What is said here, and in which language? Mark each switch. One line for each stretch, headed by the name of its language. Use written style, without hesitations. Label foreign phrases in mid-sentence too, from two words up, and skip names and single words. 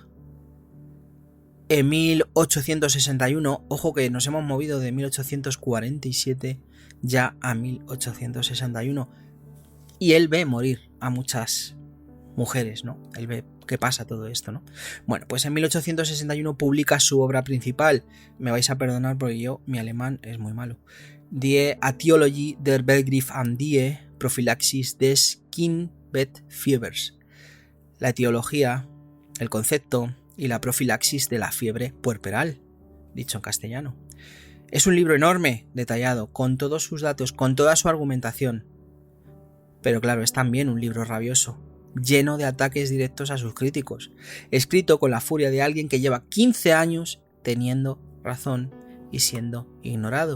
Spanish: En 1861, ojo que nos hemos movido de 1847 ya a 1861, y él ve morir a muchas mujeres, ¿no? Él ve que pasa todo esto, ¿no? Bueno, pues en 1861 publica su obra principal. Me vais a perdonar porque mi alemán es muy malo.
German: Die Etiologie der Begriff and die Prophylaxis des Kindbettfiebers.
Spanish: La etiología, el concepto y la profilaxis de la fiebre puerperal, dicho en castellano. Es un libro enorme, detallado, con todos sus datos, con toda su argumentación. Pero claro, es también un libro rabioso, lleno de ataques directos a sus críticos, escrito con la furia de alguien que lleva 15 años teniendo razón y siendo ignorado.